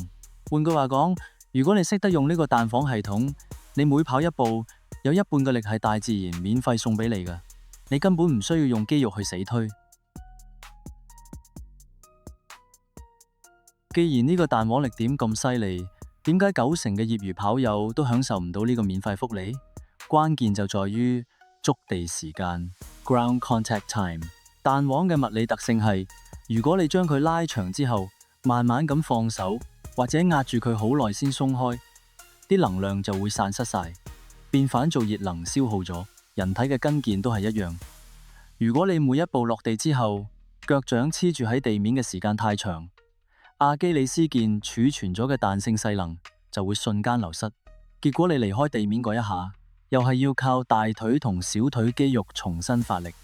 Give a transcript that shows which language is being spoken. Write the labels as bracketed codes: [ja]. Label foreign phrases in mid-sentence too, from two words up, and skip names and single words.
[yue] 換句話講，如果你識得用呢個彈簧系統，你每跑一步，有一半嘅力係大自然免費送俾你㗎，你根本唔需要用肌肉去死推。既然呢個彈簧力點咁犀利，點解90%嘅業餘跑友都享受唔到呢個免費福利？關鍵就在於觸地時間 [en] （ground contact time）。 [yue] 彈簧嘅物理特性係，如果你將佢拉長之後，慢慢咁放手，或者壓住佢好耐先鬆開，啲能量就會散失晒，變返做熱能消耗咗。人體嘅筋腱都係一樣。如果你每一步落地之後，腳掌黐住喺地面嘅時間太長，阿基里斯腱儲存咗嘅彈性勢能就會瞬間流失，結果你離開地面嗰一下，又係要靠大腿同小腿肌肉重新發力。